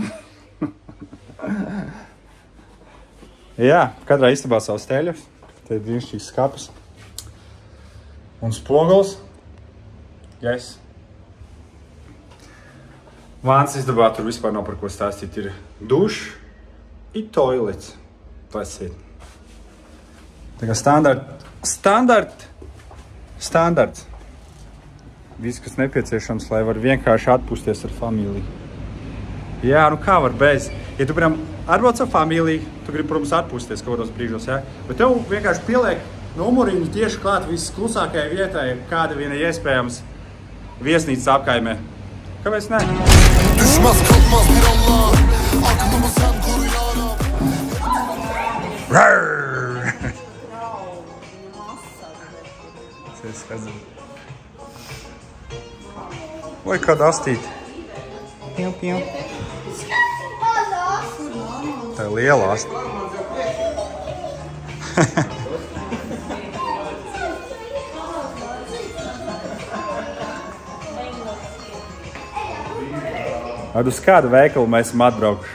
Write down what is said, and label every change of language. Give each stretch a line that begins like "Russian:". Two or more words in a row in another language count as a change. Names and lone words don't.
Latvian: Jā, katrā istabā savs teļus. Te ir brīnišķīgs skapis. Un spoguls. Yes. Vāns istabā tur vispār nav par ko stāstīt. Ir dušs i toilets.
English: That's it.
Latvian: Tā kā standarts. Viss, kas nepieciešams, lai var vienkārši atpūsties ar familiju. Jā, nu kā var bez? Ja tu, piemēram, atbrauc ar familiju, tu gribi, protams, atpūsties kaut kādos brīžos, jā? Bet tev vienkārši pieliek numuriņu tieši klāt viss klusākajai vietai, kāda viena iespējams viesnīcas apkaimē. Kāpēc ne?
Turkish: Düşmez kalkmaz bir Allah. Aklımı sen koru ya Rab.
Latvian: Vai kāda astīt? Piu. Tā ir liela asta. Ar uz kādu veikalu mēs esam atbraukuši?